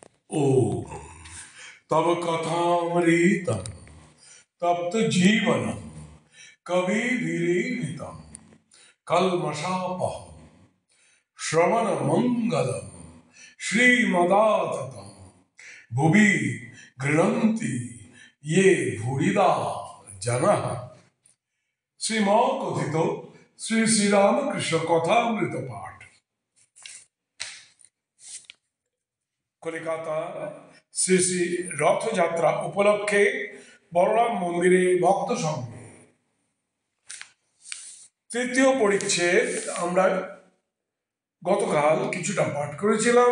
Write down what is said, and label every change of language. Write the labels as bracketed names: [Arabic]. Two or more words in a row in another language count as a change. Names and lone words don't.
[Sanskrit] ॐ तव कथामृतं तप्त जीवनं कविभिरीडितं कल्मषापहं श्रवणमङ्गलं श्रीमदाततं भुवि गृह्णन्ति ये भूरिदा जनः। [Bangla] শ্রীমকথিত শ্রী শ্রীরামকৃষ্ণ কথামৃত পাঠ। কলিকাতা শ্রী শ্রী রথযাত্রা উপলক্ষে বলরাম মন্দিরে ভক্ত সঙ্গে তৃতীয় পরিচ্ছেদ আমরা গতকাল কিছুটা পাঠ করেছিলাম।